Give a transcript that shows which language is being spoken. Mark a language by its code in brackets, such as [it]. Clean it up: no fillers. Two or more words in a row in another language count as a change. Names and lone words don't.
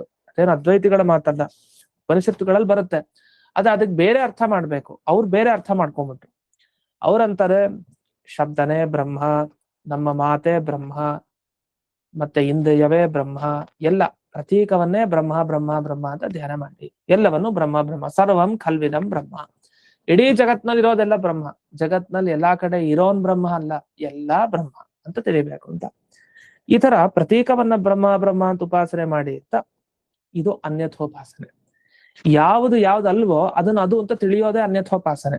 [kn] ಅದೇನು ಅದ್ವೈತಿಗಳ ಮಾತಲ್ಲ, ಉಪನಿಷತ್ತುಗಳಲ್ಲಿ ಬರುತ್ತೆ. ಅದಕ್ಕೆ ಬೇರೆ ಅರ್ಥ ಮಾಡ್ಬೇಕು. ಅವ್ರು ಬೇರೆ ಅರ್ಥ ಮಾಡ್ಕೊಂಡ್ಬಿಟ್ರು. ಅವ್ರಂತಾರೆ ಶಬ್ದನೇ ಬ್ರಹ್ಮ, ನಮ್ಮ ಮಾತೇ ಬ್ರಹ್ಮ, ಮತ್ತೆ ಇಂದ್ರಿಯವೇ ಬ್ರಹ್ಮ, ಎಲ್ಲ ಪ್ರತೀಕವನ್ನೇ ಬ್ರಹ್ಮ ಬ್ರಹ್ಮ ಬ್ರಹ್ಮ ಅಂತ ಧ್ಯಾನ ಮಾಡಿ, ಎಲ್ಲವನ್ನು ಬ್ರಹ್ಮ ಬ್ರಹ್ಮ, [sa] ಸರ್ವಂ ಖಲ್ವಿದಂ ಬ್ರಹ್ಮ. [kn] ಇಡೀ ಜಗತ್ನಲ್ಲಿ ಇರೋದೆಲ್ಲ ಬ್ರಹ್ಮ, ಜಗತ್ನಲ್ಲಿ ಎಲ್ಲಾ ಕಡೆ ಇರೋನ್ ಬ್ರಹ್ಮ ಅಲ್ಲ, ಎಲ್ಲಾ ಬ್ರಹ್ಮ ಅಂತ ತಿಳಿಬೇಕು ಅಂತ. ಈ ತರ ಪ್ರತೀಕವನ್ನ ಬ್ರಹ್ಮ ಬ್ರಹ್ಮ ಅಂತ ಉಪಾಸನೆ ಮಾಡಿ ಅಂತ, ಇದು ಅನ್ಯಥೋಪಾಸನೆ. ಯಾವ್ದು ಅಲ್ವೋ ಅದನ್ನ ಅದು ಅಂತ ತಿಳಿಯೋದೇ ಅನ್ಯಥೋಪಾಸನೆ.